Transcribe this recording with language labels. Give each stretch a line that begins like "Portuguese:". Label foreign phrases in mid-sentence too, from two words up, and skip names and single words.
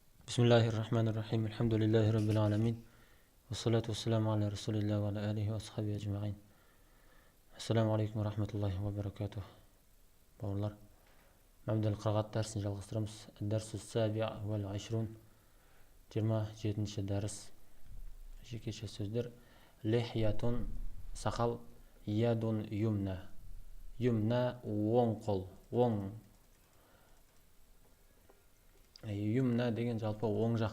Arabic: بسم الله الرحمن الرحيم الحمد لله رب العالمين والصلاة والسلام على رسول الله وعلى آله وأصحابه أجمعين. السلام عليكم ورحمة الله وبركاته.
Kazakh: Bауырлар, мәмдел қырағат дәрісін жалғастырамыз.
Arabic: الدرس السابع والعشرون,
Kazakh: 27-ші дәріс. Жекеше сөздер.
Arabic: Лихиятун сақал, يد يمنى.
Kazakh: Юмна оң қол, оң. Юмна деген жалпы оң жақ.